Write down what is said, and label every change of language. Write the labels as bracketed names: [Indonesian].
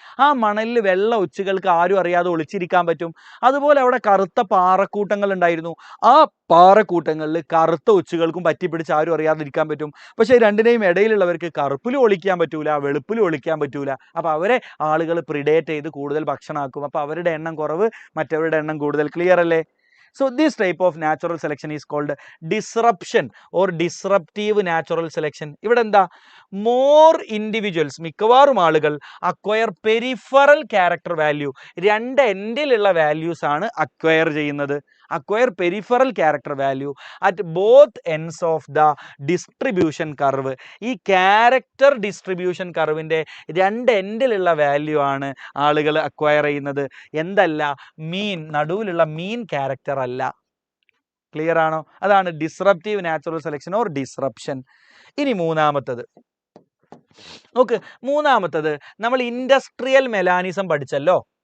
[Malayalam] ആ മണലിൽ വെള്ള ഒച്ചുകൾക്ക് ആരും അറിയാതെ ഒളിച്ചിരിക്കാൻ പറ്റും. അതുപോലെ അവിടെ കറുത്ത പാറക്കൂട്ടങ്ങൾ ഉണ്ടായിരുന്നു. ആ പാറക്കൂട്ടങ്ങളിൽ കറുത്ത ഒച്ചുകൾക്കും പറ്റിപ്പിടിച്ച് ആരും അറിയാതിരിക്കാൻ പറ്റും. പക്ഷേ രണ്ടിനെയും ഇടയിലുള്ളവർക്ക് കറുപ്പിലും ഒളിക്കാൻ പറ്റൂല, വെളുപ്പിലും ഒളിക്കാൻ പറ്റൂല. അപ്പോൾ അവരെ ആളുകൾ പ്രിഡേറ്റ് ചെയ്ത് കൂടുതൽ ഭക്ഷണമാക്കും. അപ്പോൾ അവരുടെ എണ്ണം കുറവ്, മറ്റവരുടെ എണ്ണം കൂടുതൽ. ക്ലിയർ അല്ലേ? [English] So this type of natural selection is called disruption or disruptive natural selection. [Malayalam] ഇവിടെ എന്താ? [English] more individuals, [Malayalam] മിക്കവാറും ആളുകൾ [English] acquire peripheral character value, [Malayalam] രണ്ട് എൻഡിലുള്ള വാല്യൂസ് ആണ് അക്വയർ ചെയ്യുന്നത്. [English] acquire peripheral character value at both ends of the distribution curve. [Malayalam] ഈ character distribution കർവിൻ്റെ രണ്ട് എൻഡിലുള്ള value ആണ് ആളുകൾ അക്വയർ ചെയ്യുന്നത്. എന്തല്ല? മീൻ, നടുവിലുള്ള മീൻ ക്യാരക്ടർ അല്ല. ക്ലിയർ ആണോ? അതാണ് disruptive natural selection or disruption. ഇനി മൂന്നാമത്തത് നോക്ക്, നമ്മൾ ഇൻഡസ്ട്രിയൽ മെലാനിസം പഠിച്ചല്ലോ.